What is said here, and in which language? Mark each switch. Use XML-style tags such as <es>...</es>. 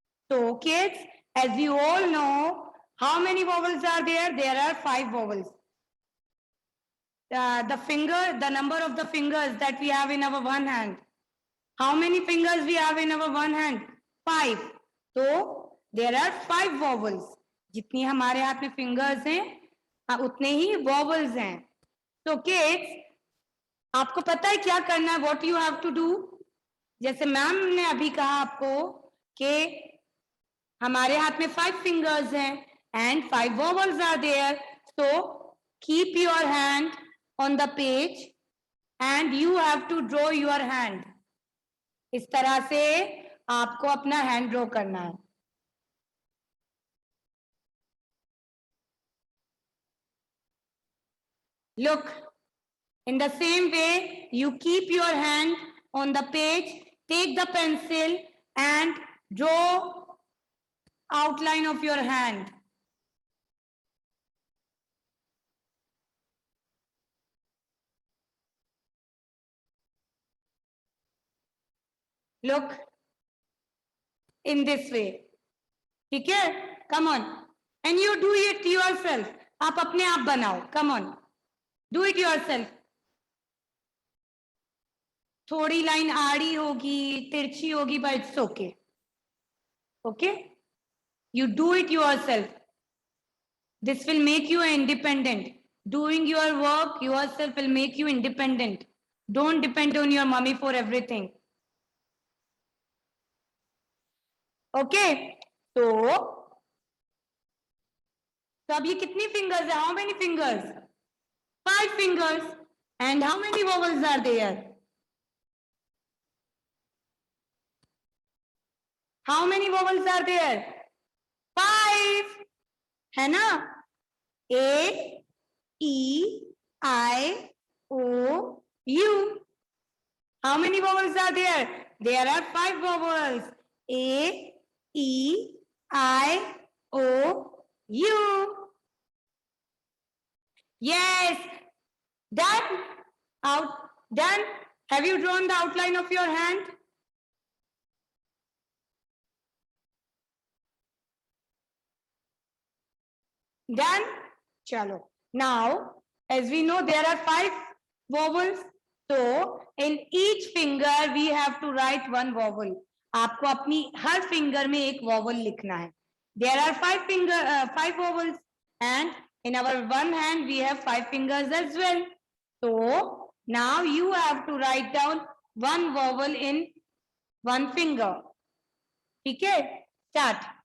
<en>So, kids, as you all know, how many vowels are there? There are 5 vowels. The number of the fingers that we have in our one hand. How many fingers we have in our one hand? 5. So, there are 5 vowels.</en> <hi>जितनी हमारे हाथ में fingers हैं, उतने ही vowels हैं. So, kids, आपको पता है क्या करना है?</hi> <en>What you have to do?</en> <hi>जैसे मैम ने अभी कहा आपको कि हमारे हाथ में 5 fingers हैं</hi> <en>and 5 vowels are there. So keep your hand on the page and you have to draw your hand.</en> <hi>इस तरह से आपको अपना hand draw करना है.</hi> <en>Look, in the same way, you keep your hand on the page, take the pencil and draw outline of your hand. Look in this way.</en> <hi>ठीक है?</hi> <en>Come on. And you do it yourself.</en> <hi>आप अपने आप बनाओ.</hi> <en>Come on. Do it yourself.</en> <hi>थोड़ी line आड़ी होगी, तिरछी होगी,</hi> <en>but it's okay. Okay? You do it yourself. This will make you independent. Doing your work yourself will make you independent. Don't depend on your mommy for everything. Okay?</en> <hi>So अब ये कितनी fingers है?</hi> <en>How many fingers? 5 fingers. And how many vowels are there? How many vowels are there? 5,</en> <hi>है ना?</hi> <en>A, E, I, O, U. How many vowels are there? There are 5 vowels. A, E, I, O, U. Yes. Done. Out. Done. Have you drawn the outline of your hand? Done. Chalo. Now, as we know, there are 5 vowels. So, in each finger, we have to write one vowel.</en> <hi>आपको अपनी हर finger में एक vowel लिखना है.</hi> <en>There are 5 vowels, and in our one hand we have 5 fingers as well. So now you have to write down one vowel in one finger. Okay, start.</en>